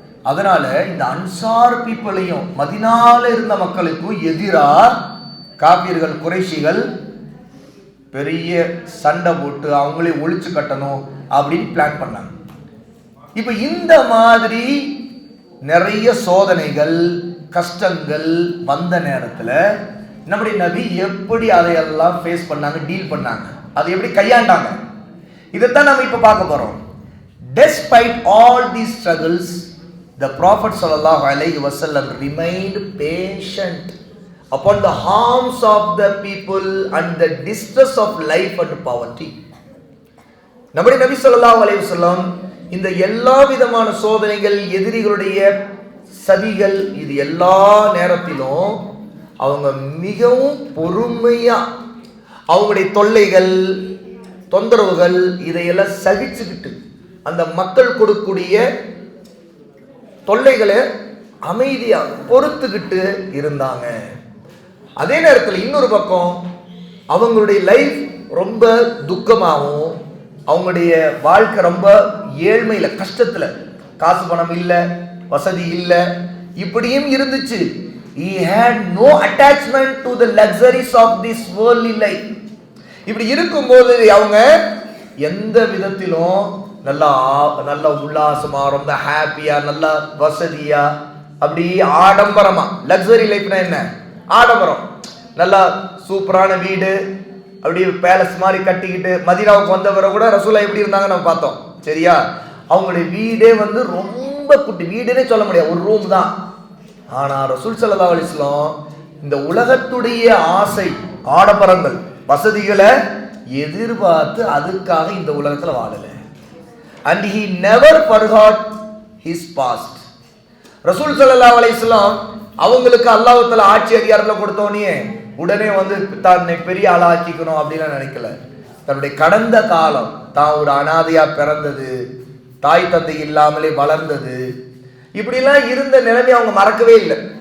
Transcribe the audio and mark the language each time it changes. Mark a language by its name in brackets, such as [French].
[Tamil] அதனால இந்த அன்சார் பீப்புளையும் மதீனால இருந்த மக்களுக்கும் எதிரா காபிர்கள் குறைஷிகள் பெரிய சண்டை போட்டு அவங்களே ஒழிச்சு கட்டணும் அப்படின்னு பிளான் பண்ணாங்க. இப்ப இந்த மாதிரி நிறைய சோதனைகள், கஷ்டங்கள் வந்த நேரத்துல நம்முடைய நபி எப்படி அதையெல்லாம் ஃபேஸ் பண்ணாங்க, டீல் பண்ணாங்க, அதை எப்படி கையாண்டாங்க, இதைத்தான் நம்ம இப்ப பார்க்க போறோம். [English] Despite all these struggles, the Prophet sallallahu alaihi wasallam remained patient upon the harms of the people and the distress of life and poverty. [Tamil] நம்முடைய நபி ஸல்லல்லாஹு அலைஹி வஸல்லம் இந்த எல்லா விதமான சோதனைகள், எதிரிகளுடைய சதிகள், இது எல்லா நேரத்திலும் அவங்க மிகவும் பொறுமையா அவங்களுடைய தொல்லைகள், தொந்தரவுகள் இதையெல்லாம் சகிச்சுக்கிட்டு அந்த மக்கள் கொடுக்கக்கூடிய தொல்லைகளை அமைதியா பொறுத்துக்கிட்டு இருந்தாங்க. அதே நேரத்தில் இன்னொரு பக்கம் அவங்களுடைய லைஃப் ரொம்ப துக்கமாகவும், அவங்களுடைய வாழ்க்கை ரொம்ப ஏழ்மையில, கஷ்டத்துல, காசு பணம் இல்ல, வசதி இல்ல, இப்படியும் இருந்துச்சு. [English] He had no attachment to the luxuries of this worldly life. [Tamil] இப்படி இருக்கும்போது அவங்க எந்த விதத்திலும் நல்ல உல்லாசமா, ரொம்ப ஹாப்பியா, நல்ல வசதியா, அப்படி ஆடம்பரமா, லக்ஸரி லைஃப்னா என்ன, ஆடம்பரம், நல்லா சூப்பரான வீடு, அப்படி பேலஸ் மாதிரி கட்டிக்கிட்டு. மதீனாவுக்கு வந்தவரை கூட ரசூலா எப்படி இருந்தாங்க நம்ம பார்த்தோம். சரியா? அவங்களுடைய வீடே ரொம்ப குட்டி, வீடுன்னே சொல்ல முடியாது, ஒரு ரூம் தான். ஆனா ரசூல் ஸல்லல்லாஹு அலைஹி வஸல்லம் இந்த உலகத்துடைய ஆசை, ஆடம்பரங்கள், வசதிகளை எதிர்பார்த்து அதுக்காக இந்த உலகத்துல வாழல. [English] And he never forgot his past. [Tamil] ரசூல் ஸல்லல்லாஹு அலைஹி வஸல்லம் அவங்களுக்கு அல்லாஹ் தஆலா ஆட்சி அதிகாரத்துல கொடுத்தோனே உடனே தன்னை பெரிய ஆளாக்கிக்கணும் அப்படின்னு நினைக்கல. தன்னுடைய கடந்த காலம், தான் ஒரு அனாதையா பிறந்தது, தாய் தந்தை இல்லாமலே வளர்ந்தது, இப்படிலாம் இருந்த நிலைமை அவங்க மறக்கவே இல்லை.